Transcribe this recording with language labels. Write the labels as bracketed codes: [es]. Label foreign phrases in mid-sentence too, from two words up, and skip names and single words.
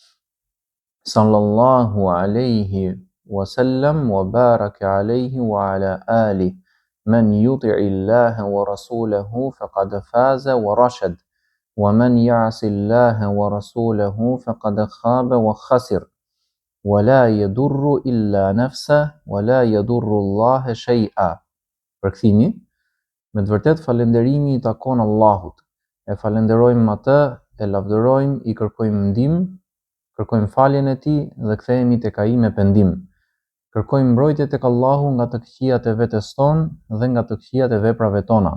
[ar] صلى الله عليه وسلم وبارك عليه وعلى آله من يطع الله ورسوله فقد فاز ورشد ومن يعص الله ورسوله فقد خاب وخسر ولا يضر إلا نفسه ولا يضر الله شيئا. [sq] Përkthimi: me të vërtet falënderimi i takon Allahut. E falenderojmë atë, e lavdërojmë, i kërkojmë ndihmë, kërkojmë faljen e tij dhe kthehemi tek ai me pendim. Kërkojmë mbrojtje tek Allahu nga të këqijat e vetes tonë dhe nga të këqijat e veprave tona.